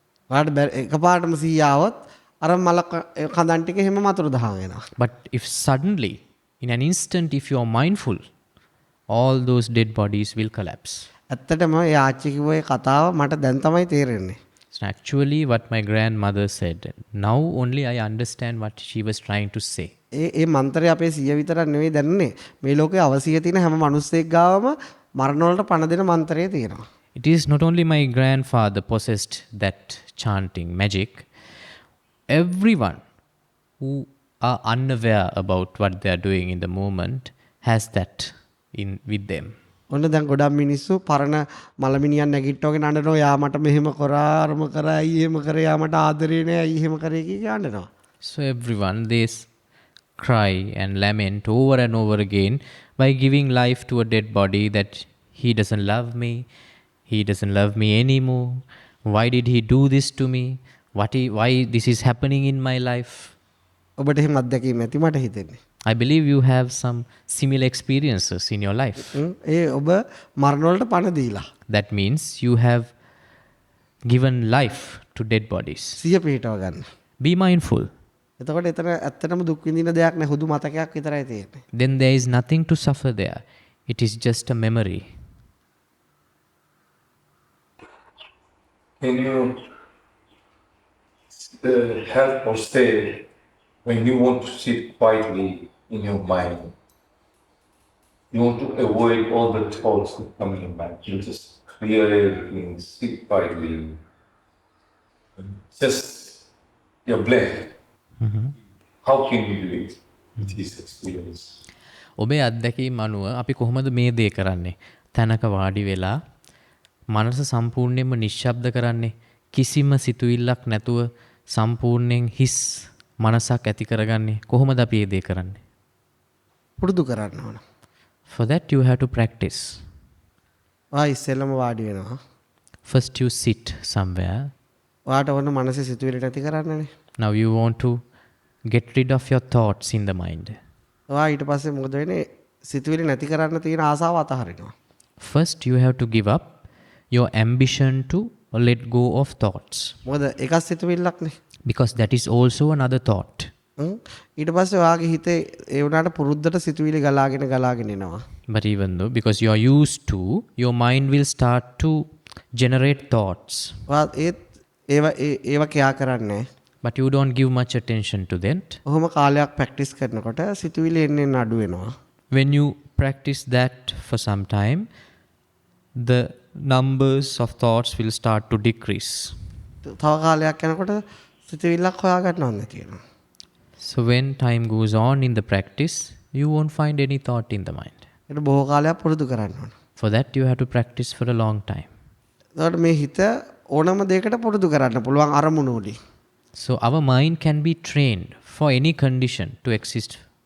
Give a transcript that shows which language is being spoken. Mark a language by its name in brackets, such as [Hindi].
[Sinhala] ඔයාට එකපාරටම සීයාවොත් අර මල කඳන් ටික එහෙම මතුරු දහන් වෙනවා. [English] But if suddenly, in an instant, if you are mindful, all those dead bodies will collapse. [Sinhala] ඇත්තටම ඒ ආච්චි කිව්ව ඒ කතාව මට දැන් තමයි තේරෙන්නේ. [English] So actually what my grandmother said, now only I understand what she was trying to say. [Sinhala] ඒ මන්ත්‍රය අපේ සිය විතරක් නෙවෙයි දැනන්නේ. මේ ලෝකේ අවසිය තියෙන හැම මිනිස්සෙක් ගාවම මරණ වලට පණ දෙන මන්ත්‍රය තියෙනවා. [English] It is not only my grandfather possessed that chanting magic. Everyone who are unaware about what they are doing in the moment has that in with them. [Sinhala] ඔන්න දැන් ගොඩක් මිනිස්සු පරණ මලමිනියන් නැගිට්ටවගෙන අඬනවා. යා මට මෙහෙම කරා අරම කරා අයි එහෙම කරේ යා මට ආදරේ නෑ අයි එහෙම කරේ කිය අඬනවා. [English] So everyone they cry and lament over and over again by giving life to a dead body that he doesn't love me, he doesn't love me anymore. Why did he do this to me? Why this is happening in my life? [Sinhala] ඔබට එහෙම අත්දැකීම් ඇති මට හිතෙන්නේ. [English] I believe you have some similar experiences in your life. [Sinhala] ඒ ඔබ මරණ වලට පණ දීලා. [English] That means you have given life to dead bodies. [Sinhala] සිය පිටව ගන්න. [English] Be mindful. [Sinhala] එතකොට එතන ඇත්තටම දුක් විඳින දෙයක් නෑ හුදු මතකයක් විතරයි තියෙන්නේ. [English] Then there is nothing to suffer there. It is just a memory. Can you help or say when you want to sit quietly in your mind, you want to avoid all the thoughts that come in your mind, you just clear everything, sit quietly, just you're blank. How can you do it with this experience? [Sinhala] ඔබේ අත්දැකීම් අනුව අපි කොහොමද මේ දේ කරන්නේ? තැනක වාඩි වෙලා මනස සම්පූර්ණයෙන්ම නිශ්ශබ්ද කරන්නේ කිසිම සිතුවිල්ලක් නැතුව සම්පූර්ණයෙන් හිස් මනසක් ඇති කරගන්නේ කොහොමද අපි මේ දේ කරන්නේ? පුරුදු කරන්න ඕන. [English] For that you have to practice. [Sinhala] ඉස්සෙල්ලම වාඩි වෙනවා. [English] First you sit somewhere. [Sinhala] ඔයාට ඕන මනසේ සිතුවිලි නැති කරන්නනේ. [English] Now you want to get rid of your thoughts in the mind. [Sinhala] ඔයා ඊට පස්සේ මොකද වෙන්නේ? සිතුවිලි නැති කරන්න තියෙන ආසාව අතහරිනවා. [English] First you have to give up your ambition to let go of thoughts. [Sinhala] මොකද ඒකත් සිතුවිල්ලක්නේ. [English] Because that is also another thought. [Sinhala] ඊට පස්සේ ඔයාගේ හිතේ ඒ වුණාට පුරුද්දට සිතුවිලි ගලාගෙන එනවා. [English] But even though, because you are used to, your mind will start to generate thoughts. [Sinhala] ඔයා ඒව කියා කරන්නේ. [English] But you don't give much attention to that. [Sinhala] ඔහොම කාලයක් ප්‍රැක්ටිස් කරනකොට සිතුවිලි එන්නේ අඩු වෙනවා. [English] When you practice that for some time, the numbers of thoughts will start to decrease. [Sinhala] තව කාලයක් යනකොට සිතුවිල්ලක් හොයාගන්නව නැති වෙනවා. [English] So when time goes on in the practice, you won't find any thought in the mind. [Sinhala] ඒක බොහෝ කාලයක් පුරුදු කරන්න ඕන. [English] For that you have to practice for a long time. [Sinhala] එතකොට මේ හිත ඕනම දෙයකට පුරුදු කරන්න පුළුවන් අරමුණු වලින්. [English] So our mind can be trained for any condition to exist.